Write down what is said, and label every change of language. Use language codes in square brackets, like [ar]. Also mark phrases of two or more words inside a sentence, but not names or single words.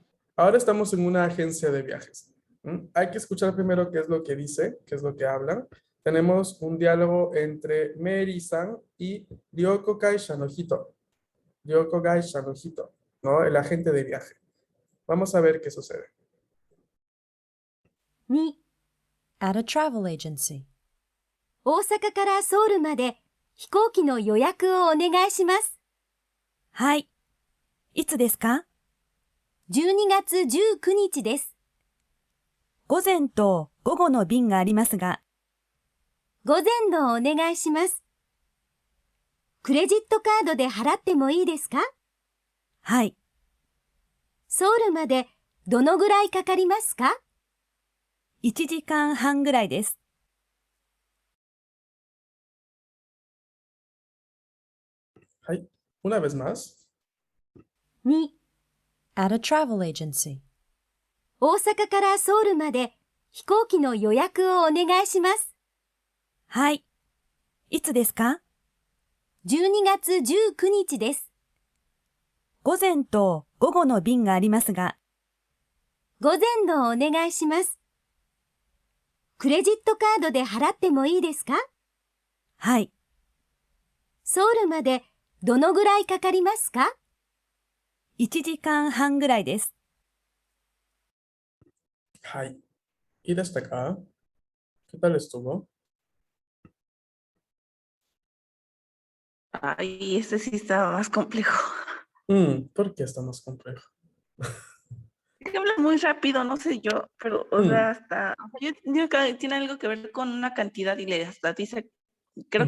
[es] Ahora estamos en una agencia de viajes. Hay que escuchar primero qué es lo que dice, qué es lo que hablan. Tenemos un diálogo entre Mary-san y [ja] 旅行会社の人. 旅行会社の人, [es] ¿no? El agente de viaje. Vamos a ver qué sucede. [en] 2、 At a travel agency. [ja] 大阪からソウルまで飛行機の予約をお願いします。はい。いつですか？ 12月19日です。午前と午後の便がありますが、午前のお願いします。クレジットカードで払ってもいいですか？はい。ソウルまでどのぐらいかかりますか？ 1時間半ぐらいです。 [es] はい。Una vez más. [en] 2、 At a travel agency. [ja] 大阪からソウルまで飛行機の予約をお願いします。はい。いつですか？ 12月19日です。午前と午後の便がありますが、午前のお願いします。クレジットカードで払ってもいいですか？はい。ソウルまでどのぐらいかかりますか？ 1時間半ぐらいです。 [en] Hi. [es] ¿Y desde acá? ¿Qué tal estuvo? Ay, este sí estaba más complejo. ¿Por qué está más complejo? Es que habla muy rápido, no sé yo, pero, o sea, hasta, yo digo que tiene algo que ver con una cantidad y le hasta dice, creo que